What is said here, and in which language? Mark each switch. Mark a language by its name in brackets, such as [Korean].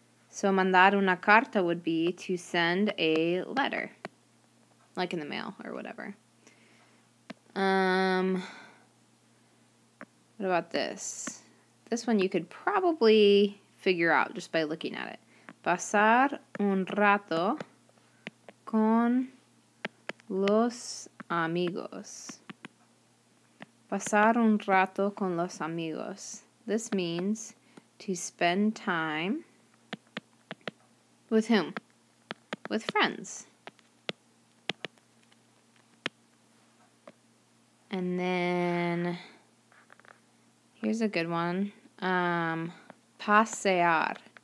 [English] So [Spanish] mandar una carta [English] would be to send a letter, like in the mail or whatever. What about this? This one you could probably figure out just by looking at it. [Spanish] Pasar un rato con los amigos. Pasar un rato con los amigos. [English] This means to spend time with whom? With friends. And then here's a good one. Pasear.